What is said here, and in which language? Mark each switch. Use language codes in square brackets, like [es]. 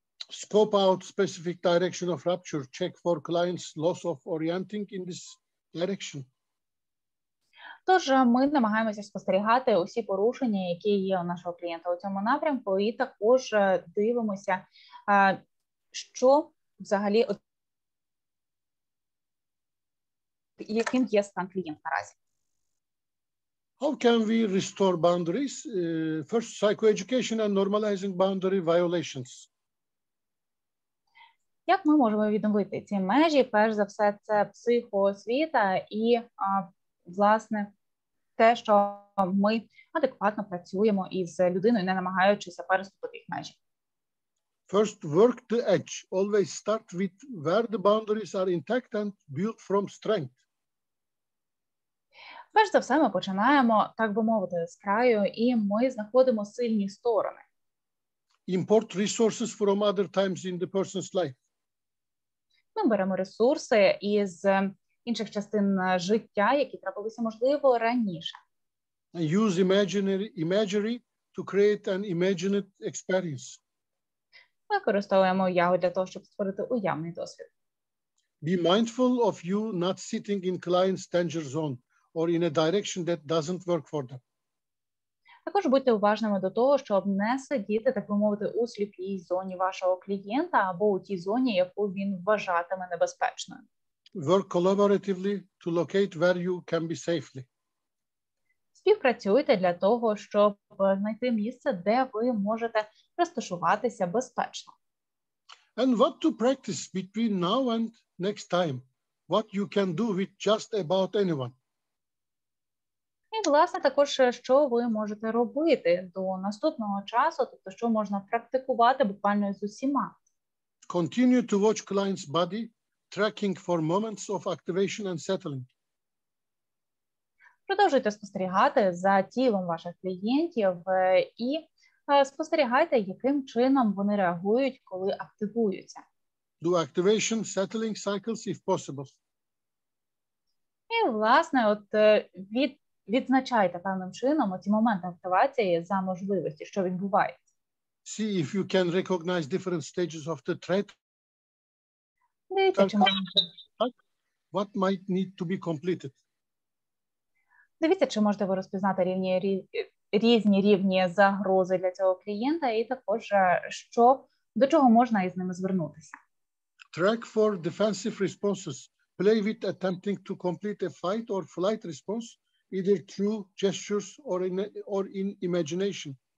[en] Scope out specific direction of rupture. Check for clients' loss of orienting in this direction. [uk] Тож ми намагаємося спостерігати усі порушення, які є у нашого клієнта у цьому напрямку, і також дивимося, що взагалі яким є стан клієнта наразі. [en] How can we restore boundaries? First, psychoeducation and normalizing boundary violations. [uk] Як ми можемо відновити ці межі? Перш за все, це психоосвіта і, власне, те, що ми адекватно працюємо із людиною, не намагаючися переступити їх межі. [en] First, work the edge. Always start with where the boundaries are intact and build from strength. [uk] Перш за все, ми починаємо, так би мовити, з краю, і ми знаходимо сильні сторони. [en] Import resources from other times in the person's life. [uk] Ми беремо ресурси із інших частин життя, які трапилися, можливо, раніше. [en] And use imagery to create an imagined experience. [uk] Ми використовуємо уяву для того, щоб створити уявний досвід. [en] Be mindful of you not sitting in client's danger zone or in a direction that doesn't work for them. [uk] Також будьте уважними до того, щоб не сидіти, так би мовити, у сліпій зоні вашого клієнта або у тій зоні, яку він вважатиме небезпечною. [en] Work collaboratively to locate where you can be safely. [uk] Співпрацюйте для того, щоб знайти місце, де ви можете розташуватися безпечно. [en] And what to practice between now and next time? What you can do with just about anyone. [uk] І, власне, також, що ви можете робити до наступного часу, тобто, що можна практикувати буквально з усіма. [en] Continue to watch client's body, tracking for moments of activation and settling. [uk] Продовжуйте спостерігати за тілом ваших клієнтів і спостерігайте, яким чином вони реагують, коли активуються. [en] Do activation, settling cycles if possible. [uk] І, власне, от відзначайте певним чином оці моменти активації за можливості, що відбувається. [en] See if you can recognize different stages of the threat. [uk] Дивіться, [en] What might need to be completed. [uk] Дивіться, чи можете ви розпізнати різні рівні загрози для цього клієнта, і також, до чого можна із ними звернутися. [en] Track for defensive responses. Play with attempting to complete a fight or flight response, either through gestures or in imagination.